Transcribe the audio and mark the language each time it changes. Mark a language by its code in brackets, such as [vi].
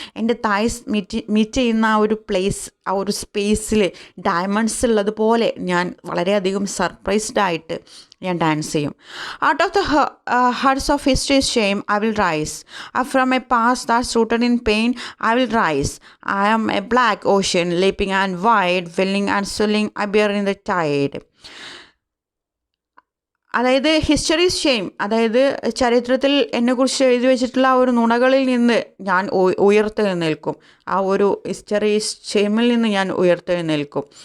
[ml] എൻ്റെ thighs meet ചെയ്യുന്ന ആ ഒരു പ്ലേസ്, ആ ഒരു സ്പേസിൽ ഡയമണ്ട്സ് ഉള്ളതുപോലെ ഞാൻ വളരെയധികം സർപ്രൈസ്ഡ് ആയിട്ട് ഞാൻ ഡാൻസ് ചെയ്യും. [en] Out of the hearts of history's shame I will rise. From a past that's rooted in pain I will rise. I am a black ocean leaping and wide, willing and swelling, I bear in the tide. [ml] അതായത് histories shame, അതായത് ചരിത്രത്തിൽ എന്നെക്കുറിച്ച് എഴുതി വെച്ചിട്ടുള്ള ആ ഒരു നുണകളിൽ നിന്ന് ഞാൻ ഉയർത്തെഴുന്നേൽക്കും. ആ ഒരു ഹിസ്റ്ററീസ് ഷെയിമിൽ നിന്ന് ഞാൻ ഉയർത്തെഴുന്നേൽക്കും.